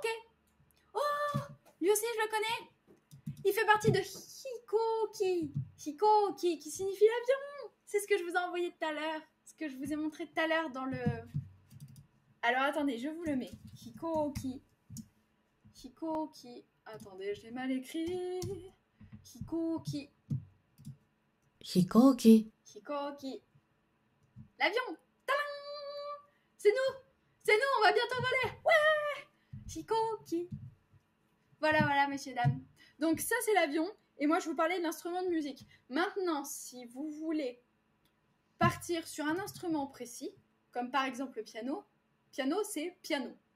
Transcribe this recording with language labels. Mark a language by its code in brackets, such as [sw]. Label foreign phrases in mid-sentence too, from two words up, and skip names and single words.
[fr] Oh, lui aussi je le connais. Il fait partie de Hikoki. Hikoki, qui signifie l'avion. C'est ce que je vous ai envoyé tout à l'heure. Ce que je vous ai montré tout à l'heure dans le... Alors attendez, je vous le mets. Hikoki. Hikoki. Attendez, je l'ai mal écrit. Hikoki. [ja] 飛行機 [fr] Hikoki. L'avion. Tadam! C'est nous, on va bientôt voler. Ouais. Hikoki. Voilà, messieurs, dames. Donc ça, c'est l'avion. Et moi, je vous parlais de l'instrument de musique. Maintenant, si vous voulez partir sur un instrument précis, comme par exemple le piano, c'est piano.